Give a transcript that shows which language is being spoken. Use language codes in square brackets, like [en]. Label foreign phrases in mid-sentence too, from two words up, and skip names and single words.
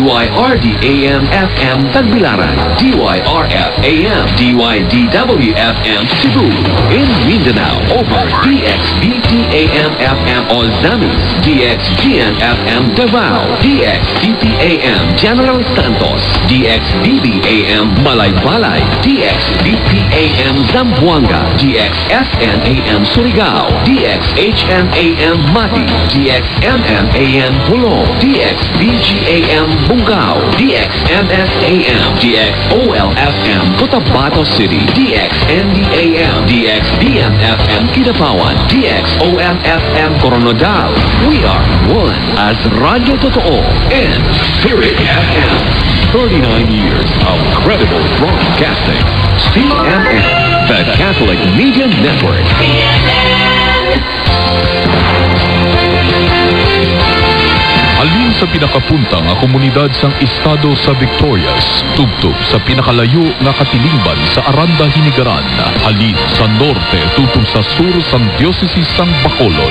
[en] DYRD-AM-FM Tagbilaran, DYRF-AM, DYDW-FM Cebu. In Mindanao, over DXBT-AM-FM Ozamis, DXGN-FM Davao, DXTP-AM General Santos, DXBB-AM Malaybalay, DXBP-AM Zamboanga, DXSN-AM Surigao, DXHN-AM Mati, DXMM-AM Hulong, DXBG-AM Bungao, DXMS-AM, DXOL-FM Cotabato City, DXND-AM, DXBM-FM Kidapawan, DXOM-FM Coronadal. We are one as Radyo Totoo and Spirit FM. 39 years of credible broadcasting. CNN, the Catholic Media Network. [hil] Halin sa pinakapuntang nga komunidad sang estado sa Victorias, tubtub sa pinakalayo nga katilingban sa Aranda, Hinigaran. Halin sa norte tubtub sa sur sang Diocese sang Bacolod.